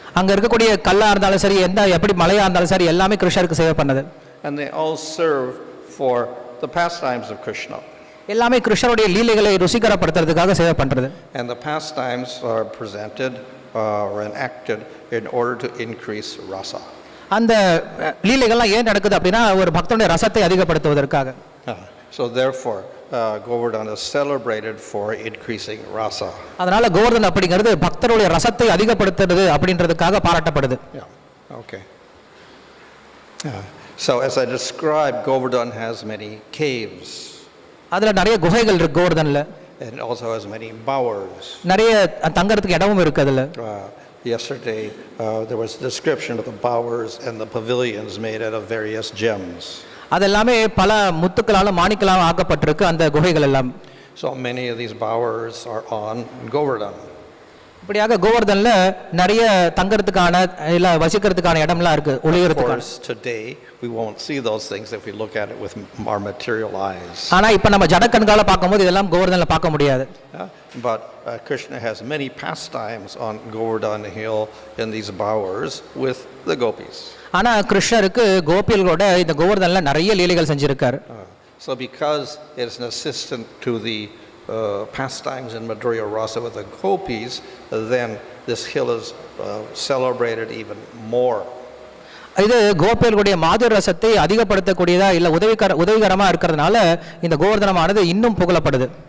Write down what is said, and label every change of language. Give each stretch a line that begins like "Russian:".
Tamil: அங்க இருக்கக்கூடிய கல்லா இருந்தாலும் சரி எப்படி மலையா இருந்தாலும் சரி எல்லாமே கிருஷ்ணருக்கு சேவை பண்ணது.
English: And they all serve for the pastimes of Krishna.
Tamil: எல்லாமே கிருஷ்ணருடைய லீலைகளை ருசிகரப்படுத்துறதுக்காக சேவை பண்றது.
English: And the pastimes are presented or enacted in order to increase rasa.
Tamil: அந்த லீலைகள்லாம் ஏன் நடக்குது அப்படின்னா ஒரு பக்தனுடைய ரசத்தை அதிகப்படுத்துவதற்காக.
English: So therefore Govardhan is celebrated for increasing rasa.
Tamil: அதனால கோவர்தன் அப்படிங்கிறது பக்தருடைய ரசத்தை அதிகப்படுத்துறது அப்படின்றதுக்காக பாராட்டப்படுது.
English: Yeah. Okay. So as I described, Govardhan has many caves
Tamil: அதுல நிறைய குகைகள் இருக்கு கோவர்தன்ல.
English: and also has many bowers.
Tamil: நிறைய தங்கறதுக்கு இடமும் இருக்கு அதுல.
English: Yesterday, there was a description of the bowers and the pavilions made out of various gems.
Tamil: அதெல்லாமே பல முத்துக்களாலும் மாணிக்களாலும் ஆக்கப்பட்டிருக்கு அந்த குகைகள் எல்லாம்.
English: So many of these bowers are on Govardhan.
Tamil: இப்படியாக கோவர்தன்ல நிறைய தங்கறதுக்கான இல்ல வசிக்கிறதுக்கான இடம்லாம் இருக்கு
English: Of
Tamil: ஒளியறதுக்கான.
English: course, today we won't see those things if we look at it with our material eyes.
Tamil: ஆனா இப்ப நம்ம ஜட கண்கால பாக்கும்போது இதெல்லாம் கோவர்தன்ல பார்க்க முடியாது.
English: But Krishna has many pastimes on Govardhan hill in these bowers with the gopis.
Tamil: ஆனா கிருஷ்ணருக்கு கோபிகளோட இந்த கோவர்தன்ல நிறைய லீலைகள் செஞ்சிருக்காரு.
English: So because it is an assistant to the pastimes in Madhurya Rasa with the gopis, then this hill is celebrated even more.
Tamil: இது கோபிகளுடைய மாதுர ரசத்தை அதிகப்படுத்தக்கூடியதா இல்ல உதவிகரமா இருக்கிறதுனால இந்த கோவர்தனமானது இன்னும் புகழப்படுது.